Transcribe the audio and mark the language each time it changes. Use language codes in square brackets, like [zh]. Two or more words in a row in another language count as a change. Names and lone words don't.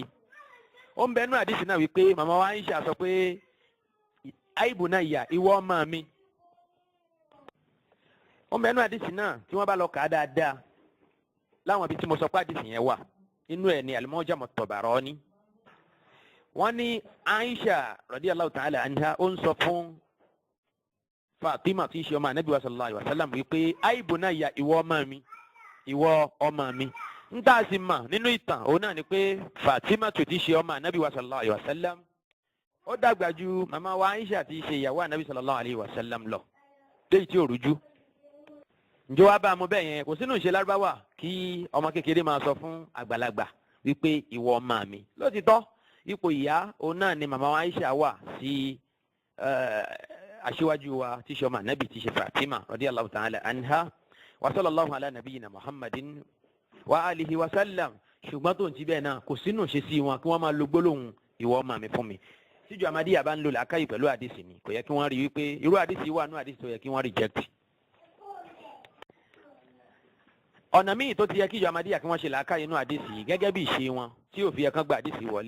[yo] Ó ń bẹ nínú àdìsí náà wípé màmá wa Aisha sọ pé aibu náà yà ìwọ ọmọ mi. Ó ń bẹ nínú àdìsí náà tí wọ́n bá lọ kà á dáadáa láwọn ibi tí mo sọ pé àdìsí yẹn wà inú ẹ̀ ní Al-Mu'jam at-Tabarani. Wọ́n ní Aisha [ar] رضي الله تعالى عنها [yo] ó ń sọ fún Fatima tí í ṣe ọmọ ànábì wa [ar] صلى الله عليه وسلم [yo] wípé aibu náà yà ìwọ ọmọ mi ìwọ ọmọ mi. Ń tà sí mà nínú ìtàn òun náà ni pé Fatima tó ti ṣe ọmọ ànábì wa [ar] صلى الله عليه وسلم [yo] ó dàgbà ju màmá wa Aisha tí í ṣe ìyàwó ànábì [ar] صلى الله عليه وسلم [yo] lọ léyìí tí ò rújú. Ǹjẹ́ wàá bá a mú bẹ́ẹ̀ yẹn kò sínú ìṣe lárúbáwá kí ọmọ kékeré máa sọ fún àgbàlagbà wípé ìwọ ọmọ mi. Lótìtọ́ ipò ìyá òun náà ni màmá wa Aisha wà sí aṣíwájú wa tí í ṣe ọmọ ànábì tí í ṣe Fatima [ar] رضي الله تعالى عنها وصلى الله على نبينا محمد وآله وسلم. [yo] Ṣùgbọ́n tó ń ti bẹ́ẹ̀ náà kò sínú ṣe sí wọn kí wọ́n máa lo gbólóhùn ìwọ ọmọ mi fún mi. Tíjọ Ahmadiyya bá ń lo làákàyè pẹ̀lú àdìsí ni kò yẹ kí wọ́n rí wípé irú àdìsí wà nú àdìsí tó yẹ kí wọ́n reject. Ọ̀nà míì tó ti yẹ kíjọ Ahmadiyya kí wọ́n ṣe làákàyè nú àdìsí gẹ́gẹ́ bí ìṣe wọn tí ò fi yẹ kán gba àdìsí wọlé.